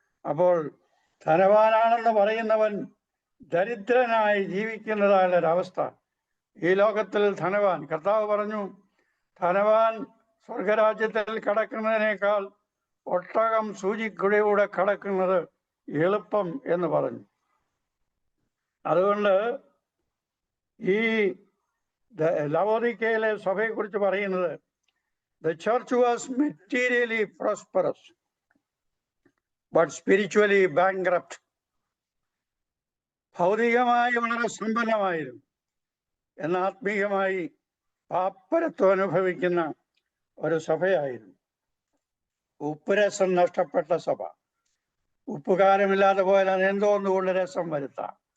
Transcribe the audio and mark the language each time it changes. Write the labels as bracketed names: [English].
[Malayalam] അപ്പോൾ ധനവാനാണെന്ന് പറയുന്നവൻ ദരിദ്രനായി ജീവിക്കുന്നതായുള്ളൊരവസ്ഥ. ഈ ലോകത്തിൽ ധനവാൻ, കർത്താവ് പറഞ്ഞു, ധനവാൻ സ്വർഗരാജ്യത്തിൽ കടക്കുന്നതിനേക്കാൾ ഒട്ടകം സൂചിക്കുഴയിലൂടെ കടക്കുന്നത് എളുപ്പം എന്ന് പറഞ്ഞു. അതുകൊണ്ട് ഈ ലവോദിക്കയിലെ സഭയെക്കുറിച്ച് പറയുന്നത്, [English] the church was materially prosperous but spiritually bankrupt. [Malayalam] ഭൗതികമായി വളരെ സമ്പന്നമായിരുന്നു, എന്നാൽ ആത്മീയമായി പാപ്പരത്വം അനുഭവിക്കുന്ന ഒരു സഭയായിരുന്നു. ഉപ്പുരസം നഷ്ടപ്പെട്ട സഭ. ഉപ്പുകാരമില്ലാതെ പോയാൽ അത് എന്തോന്നുകൊണ്ട് രസം വരുത്താം.